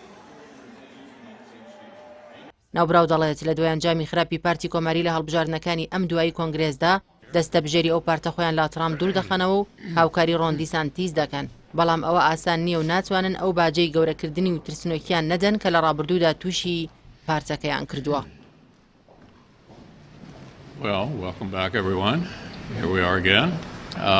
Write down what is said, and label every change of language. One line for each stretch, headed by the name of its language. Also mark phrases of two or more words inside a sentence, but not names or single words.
Central Kurdish: ناوبراو دەڵێت لە دوای ئەنجامی خراپی پارتی کۆماری لە هەڵبژاردنەکانی ئەم دوایی کۆنگرێسدا دەستە بژێری ئەو پارتە خۆیان لا ترامپ دوور دەخەنەوە و هاوکاری ڕۆن دیسانتیس دەکەن، بەڵام ئەوە ئاسان نییە و ناتوانن ئەو باجەی گەورەکردنی و ترسنۆکیان نەدەن کە لە ڕابردوودا تووشی پارتەکەیان کردووە.
English: Well, welcome back everyone. Here we are again.